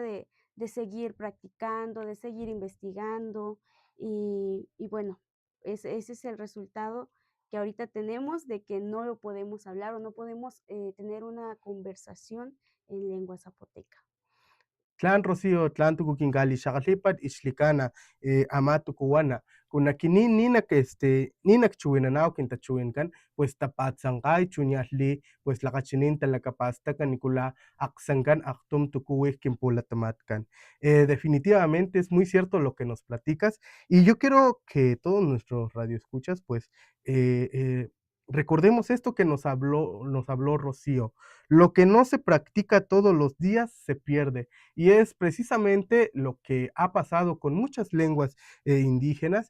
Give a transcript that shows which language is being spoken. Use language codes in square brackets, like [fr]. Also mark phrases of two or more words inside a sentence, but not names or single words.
[es] De seguir practicando, de seguir investigando y bueno, ese es el resultado que ahorita tenemos de que no lo podemos hablar o no podemos tener una conversación en lengua zapoteca. [top] Tlan Rocío, tlan tukukingali, xakalipat ixlikana, amatu kuwana, kunakini ninak chuinanao kintachuinkan, pues tapatzangay chuñahli, pues lakachinin talakapastakan nikula aksankan aktum tukuwih kimpulatamatkan. [es] Definitivamente es muy cierto lo que nos platicas y yo quiero que todos nuestros radioescuchas pues recordemos esto que nos habló Rocío. Lo que no se practica todos los días se pierde. Y es precisamente lo que ha pasado con muchas lenguas indígenas.